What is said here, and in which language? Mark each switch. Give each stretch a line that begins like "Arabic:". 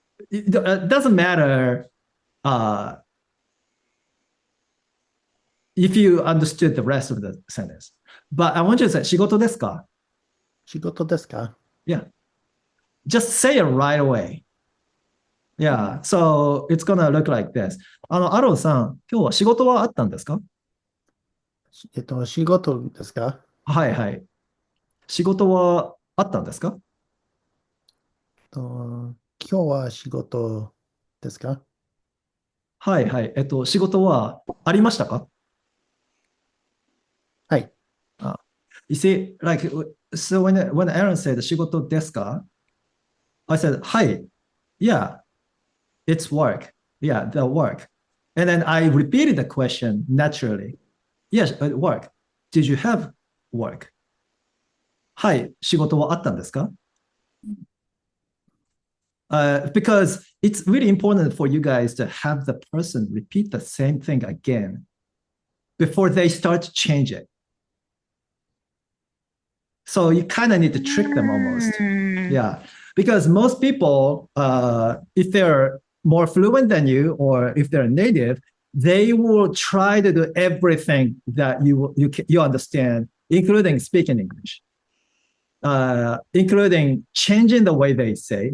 English: It doesn't matter if you understood the rest of the sentence. But I want you to say,
Japanese: 仕事ですか? Shigoto desu ka?
English: Yeah. Just say it right away. Yeah. So it's gonna look like this.
Japanese: アロンさん、今日は仕事はあったんですか？仕事ですか？はいはい。仕事はあったんですか？今日は仕事ですか？はいはい。仕事はありましたか？はい。
English: You see, like, so when Aaron said
Japanese: 仕事ですか?
English: I said, hi, yeah, it's work. Yeah, the work. And then I repeated the question naturally. Yes, work. Did you have work?
Japanese: はい、仕事はあったんですか?
English: Because it's really important for you guys to have the person repeat the same thing again before they start to change it. So you kind of need to trick them almost. Yeah. Because most people, if they're more fluent than you or if they're native, they will try to do everything that you understand, including speaking English, including changing the way they say.